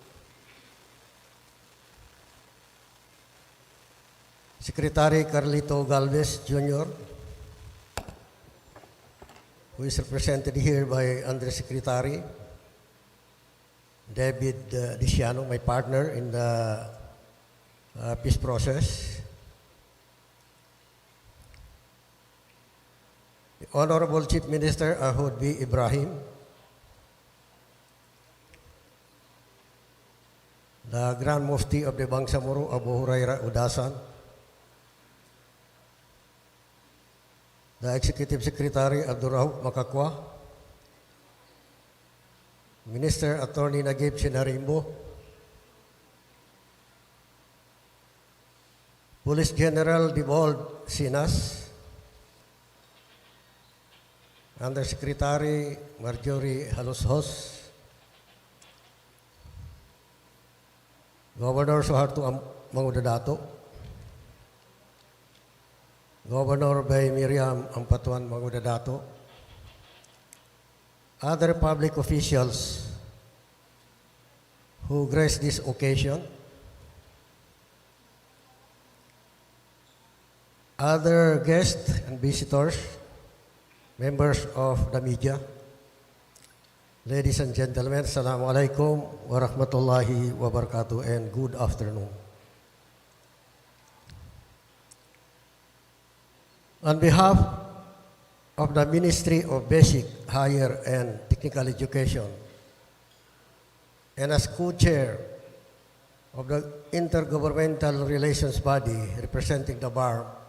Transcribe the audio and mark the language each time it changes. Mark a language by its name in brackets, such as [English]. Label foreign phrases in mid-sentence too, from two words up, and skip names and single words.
[English] Secretary Carlito Galvez Jr., who is represented here by Undersecretary David Diciano, my partner in the peace process, the Honorable Chief Minister Ahud B. Ibrahim, the Grand Mufti of the Bangsamoro, Abu Huraira Udasan, the Executive Secretary Abdurrahman Makakwa, Minister Attorney Nagib Sinarimbo, Police General Dibold Sinas, Undersecretary Marjorie Haloshos, Governor Suharto Mangudadato, Governor Bay Miriam Ampatuan Mangudadato, other public officials who grace this occasion, other guests and visitors, members of the media, ladies and gentlemen, [Arabic] السلام عليكم ورحمة الله وبركاته [English] and good afternoon. On behalf of the Ministry of Basic, Higher and Technical Education and as co-chair of the Intergovernmental Relations Body representing the BARMM,